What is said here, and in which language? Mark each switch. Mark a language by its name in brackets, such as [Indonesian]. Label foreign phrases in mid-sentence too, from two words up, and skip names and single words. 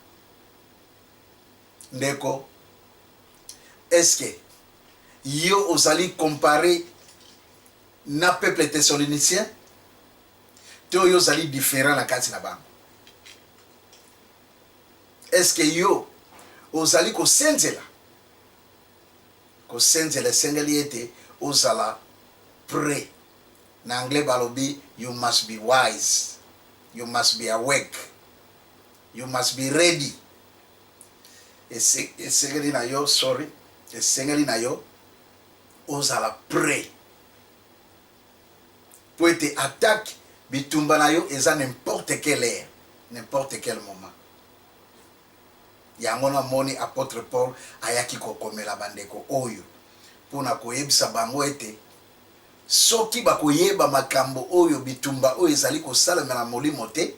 [Lingala] Ndeko, [French] est-ce que [Lingala] yo ozali comparé na [French] peuple thessalonicien [Lingala] to yo ozali différent na kati na bango? [French] Est-ce que [Lingala] yo ozali kosenzela esengeli ete ozala prêt. Na anglais balobi, [English] you must be wise, you must be awake, you must be ready. [Lingala] Esengeli na yo, esengeli na yo ozala prêt po ete attaque bitumba na yo eza [French] n'importe quelle heure, n'importe quel moment. [Lingala] Yango na moni apôtre Paul ayaki kokomela bandeko oyo pona koyebisa bango ete soki bakoyeba makambo oyo bitumba oyo ezali kosalemela molimo te,